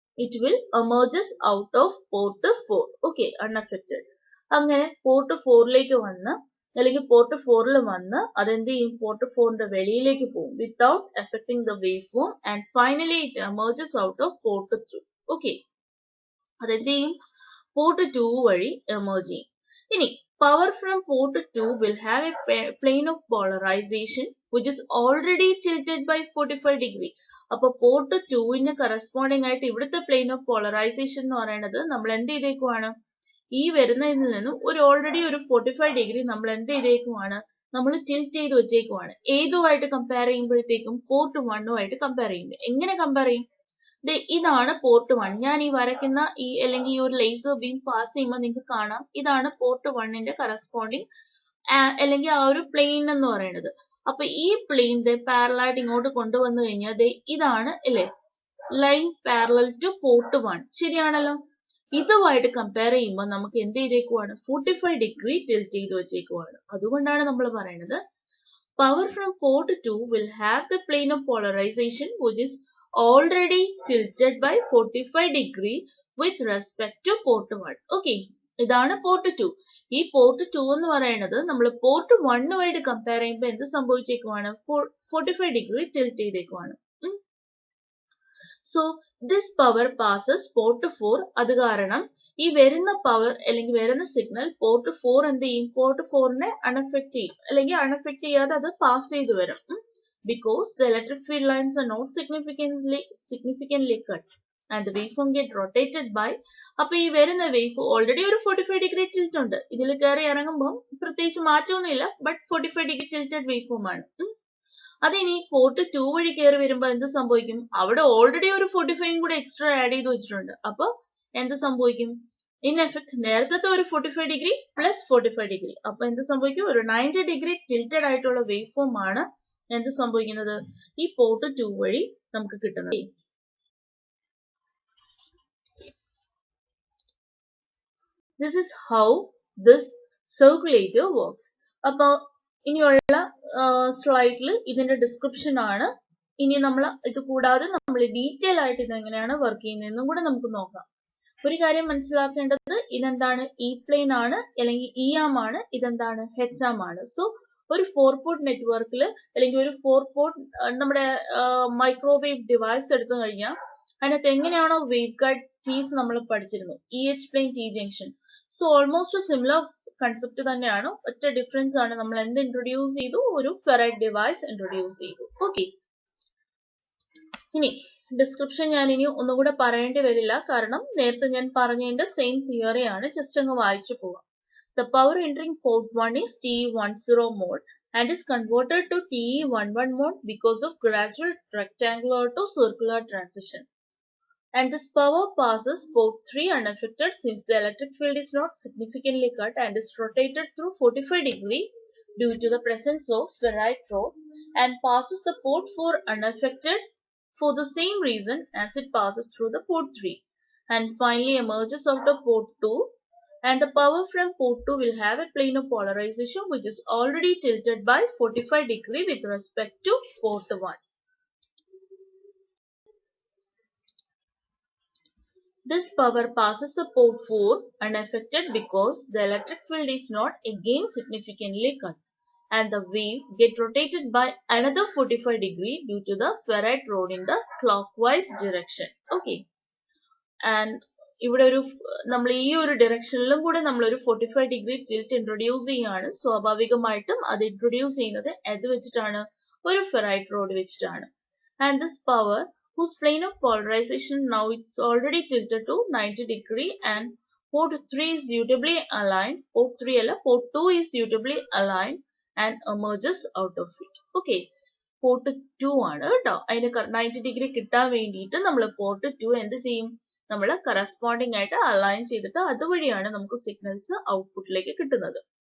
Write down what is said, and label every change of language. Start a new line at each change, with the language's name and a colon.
English: It will emerges out of port 4. Okay, unaffected.
Malayalam: അങ്ങനെ port 4ലേക്ക് വന്ന് അല്ലെങ്കിൽ പോർട്ട് 4ൽ വന്ന് അതെന്ത് ചെയ്യും? പോർട്ട് 4ന്റെ വെളിയിലേക്ക് പോകും
English: Without effecting the wave form and finally it emerges out of port 3.
Malayalam: Okay, അതെന്ത് ചെയ്യും? പോർട്ട് 2 വഴി എമർജ് ചെയ്യും.
English: ഇനി power from port 2 will have a plane of polarization which is already tilted by 45 degree.
Malayalam: അപ്പൊ port 2ന് corresponding ആയിട്ട് ഇവിടുത്തെ plain of polarisation എന്ന് പറയുന്നത് നമ്മൾ എന്ത് ചെയ്തേക്കുവാണ്? ഈ വരുന്നതിൽ നിന്നും ഓൾറെഡി ഒരു 45 ഡിഗ്രി നമ്മൾ എന്ത് ചെയ്തേക്കുവാണ്? നമ്മൾ ടിൽറ്റ് ചെയ്ത് വെച്ചേക്കുവാണ്. ഏതുമായിട്ട് കമ്പയർ ചെയ്യുമ്പോഴത്തേക്കും? പോർട്ട് 1 കമ്പയർ ചെയ്യുമ്പോൾ. എങ്ങനെ കമ്പയർ ചെയ്യും? ഇതാണ് പോർട്ട് 1. ഞാൻ ഈ വരയ്ക്കുന്ന അല്ലെങ്കിൽ ഈ ഒരു ലേസർ ബീം പാസ് ചെയ്യുമ്പോൾ നിങ്ങൾക്ക് കാണാം ഇതാണ് പോർട്ട് 1ന്റെ കറസ്പോണ്ടിങ് അല്ലെങ്കിൽ ആ ഒരു പ്ലെയിൻ എന്ന് പറയുന്നത്. അപ്പൊ ഈ പ്ലെയിനിന്റെ പാരലായിട്ട് ഇങ്ങോട്ട് കൊണ്ടുവന്നു കഴിഞ്ഞാൽ ഇതാണ് അല്ലേ ലൈൻ പാരലൽ ടു പോർട്ട് 1. ശരിയാണല്ലോ. ഇതുമായിട്ട് കമ്പയർ ചെയ്യുമ്പോൾ നമുക്ക് എന്ത് ചെയ്തേക്കുവാണ്? 45 ഡിഗ്രി ടിൽറ്റ് ചെയ്ത് വെച്ചേക്കുവാണ്. അതുകൊണ്ടാണ് നമ്മൾ പറയുന്നത്
English: power from port 2 will have the plane of polarization which is already tilted by 45 degree with respect to port 1.
Malayalam: Okay, ഇതാണ് പോർട്ട് 2. ഈ പോർട്ട് 2 എന്ന് പറയുന്നത് നമ്മൾ പോർട്ട് 1 കമ്പയർ ചെയ്യുമ്പോൾ എന്ത് സംഭവിച്ചേക്കുവാണ്? 45 degree tilt ചെയ്തേക്കുവാണ്.
English: So this power passes port 4.
Malayalam: അത് കാരണം ഈ വരുന്ന പവർ അല്ലെങ്കിൽ വരുന്ന സിഗ്നൽ പോർട്ട് 4 എന്ത് ചെയ്യും? പോർട്ട് 4നെ അൺഅഫക്ട് ചെയ്യും അല്ലെങ്കിൽ അൺഅഫക്ട് ചെയ്യാതെ അത് പാസ് ചെയ്ത് വരും.
English: because the electric field lines are not significantly cut and the waveform get rotated by.
Malayalam: അപ്പൊ ഈ വരുന്ന വേവ് ഓൾറെഡി ഒരു 45 ഡിഗ്രി ടിൽറ്റ് ഉണ്ട്. ഇതിൽ കയറി ഇറങ്ങുമ്പോൾ പ്രത്യേകിച്ച് മാറ്റമൊന്നുമില്ല. ബട്ട് 45 ഡിഗ്രി ടിൽറ്റഡ് വേവ്ഫോം ആണ്. അതിനി പോർട്ട് 2 വഴി കയറി വരുമ്പോൾ എന്ത് സംഭവിക്കും? അവിടെ ഓൾറെഡി ഒരു 45 കൂടെ എക്സ്ട്രാ ആഡ് ചെയ്ത് വെച്ചിട്ടുണ്ട്. അപ്പൊ എന്ത് സംഭവിക്കും? ഇൻ എഫക്ട് നേരത്തെ ഒരു 45 ഡിഗ്രി പ്ലസ് 45 ഡിഗ്രി. അപ്പൊ എന്ത് സംഭവിക്കും? ഒരു 90 ഡിഗ്രി ടിൽറ്റഡ് ആയിട്ടുള്ള വേവ് ഫോം ആണ് എന്ത് സംഭവിക്കുന്നത്? ഈ പോർട്ട് 2 വഴി നമുക്ക് കിട്ടുന്നത്.
English: This is how this circulator works.
Malayalam: അപ്പൊ ഇനിയുള്ള സ്ലൈഡിൽ ഇതിന്റെ ഡിസ്ക്രിപ്ഷൻ ആണ്. ഇനി നമ്മൾ ഇത് കൂടാതെ നമ്മൾ ഡീറ്റെയിൽ ആയിട്ട് ഇത് എങ്ങനെയാണ് വർക്ക് ചെയ്യുന്നതെന്നും കൂടെ നമുക്ക് നോക്കാം. ഒരു കാര്യം മനസ്സിലാക്കേണ്ടത്, ഇതെന്താണ്? ഇ പ്ലെയിൻ ആണ്, അല്ലെങ്കിൽ ഇ ആം ആണ്. ഇതെന്താണ്? എച്ച് ആം ആണ്. സോ ഒരു 4 പോർട്ട് നെറ്റ്വർക്കിൽ അല്ലെങ്കിൽ ഒരു 4 പോർട്ട് നമ്മുടെ മൈക്രോവേവ് ഡിവൈസ് എടുത്തു കഴിഞ്ഞാൽ അതിനകത്ത് എങ്ങനെയാണോ വേവ് ഗൈഡ് ടീസ് നമ്മൾ പഠിച്ചിരുന്നു, E H plain T junction. So almost similar concept തന്നെയാണ്. ഒറ്റ ഡിഫറൻസ് ആണ്, നമ്മൾ എന്ത് ഇൻട്രൊഡ്യൂസ് ചെയ്തു? ഒരു ഫെറൈറ്റ് ഡിവൈസ് ഇൻട്രൊഡ്യൂസ് ചെയ്തു. ഓക്കെ, ഇനി ഡിസ്ക്രിപ്ഷൻ ഞാൻ ഇനി ഒന്നുകൂടെ പറയേണ്ടി വരില്ല, കാരണം നേരത്തെ ഞാൻ പറഞ്ഞതിന്റെ സെയിം തിയറി ആണ്. ജസ്റ്റ് അങ്ങ് വായിച്ചു പോവാം.
English: The power entering port 1 is TE10 mode and is converted to TE11 mode because of gradual rectangular to circular transition. And this power passes port 3 unaffected since the electric field is not significantly cut and is rotated through 45 degree due to the presence of ferrite rod, and passes the port 4 unaffected for the same reason as it passes through the port 3, and finally emerges out of port 2, and the power from port 2 will have a plane of polarization which is already tilted by 45 degree with respect to port 1. This power passes the port 4 unaffected because the electric field is not again significantly cut, and the wave get rotated by another 45 degree due to the ferrite rod in the clockwise direction. Okay, and
Malayalam: ഇവിടെ ഒരു നമ്മൾ ഈ ഒരു ഡിറക്ഷനിലും കൂടെ നമ്മൾ ഒരു 45 degree tilt introduce ചെയ്യാണ്. സ്വാഭാവികമായിട്ടും അത് ഇൻട്രൊഡ്യൂസ് ചെയ്യുന്നത് എന്ത് വെച്ചിട്ടാണ്? ഒരു ഫെറൈറ്റ് റോഡ് വെച്ചിട്ടാണ്.
English: And this power, whose plane of polarization now it's already tilted to 90 degree, and port 3 is suitably aligned, port 3 അല്ല, port 2 is suitably aligned and emerges out of it.
Malayalam: Okay, port 2 ആണ് കേട്ടോ. അതിന് 90 degree കിട്ടാൻ വേണ്ടിയിട്ട് നമ്മൾ port 2 എന്ത് ചെയ്യും? നമ്മൾ കറസ്പോണ്ടിങ് ആയിട്ട് അലൈൻ ചെയ്തിട്ട് അതുവഴിയാണ് നമുക്ക് സിഗ്നൽസ് ഔട്ട്പുട്ടിലേക്ക് കിട്ടുന്നത്.